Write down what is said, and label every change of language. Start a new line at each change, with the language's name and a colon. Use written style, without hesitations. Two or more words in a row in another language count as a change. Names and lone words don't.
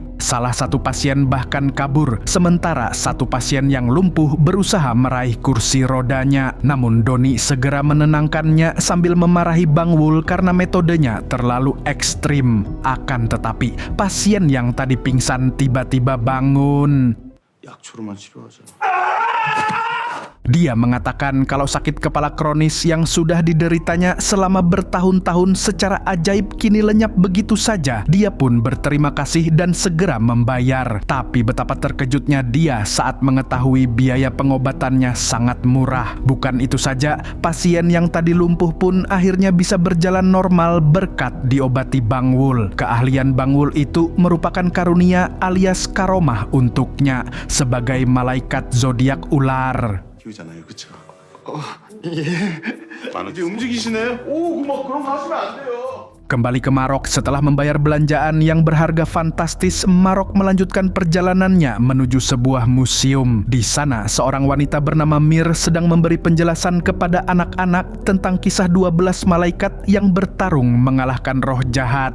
Indonesian: Salah satu pasien bahkan kabur, sementara satu pasien yang lumpuh berusaha meraih kursi rodanya. Namun Doni segera menenangkannya sambil memarahi Bang Wul karena metodenya terlalu ekstrim. Akan tetapi, pasien yang tadi pingsan tiba-tiba bangun.
Korean: 약초로만 치료하자.
Indonesian: Dia mengatakan kalau sakit kepala kronis yang sudah dideritanya selama bertahun-tahun secara ajaib kini lenyap begitu saja. Dia pun berterima kasih dan segera membayar. Tapi betapa terkejutnya dia saat mengetahui biaya pengobatannya sangat murah. Bukan itu saja, pasien yang tadi lumpuh pun akhirnya bisa berjalan normal berkat diobati Bang Wul. Keahlian Bang Wul itu merupakan karunia alias karomah untuknya sebagai malaikat zodiak ular.
Korean: 기우잖아요, 그쵸? 예. 이제 움직이시네. 오, 막 그런 거 하시면 안 돼요.
Indonesian: Kembali ke Marok, setelah membayar belanjaan yang berharga fantastis, Marok melanjutkan perjalanannya menuju sebuah museum. Di sana, seorang wanita bernama Mir sedang memberi penjelasan kepada anak-anak tentang kisah 12 malaikat yang bertarung mengalahkan roh jahat.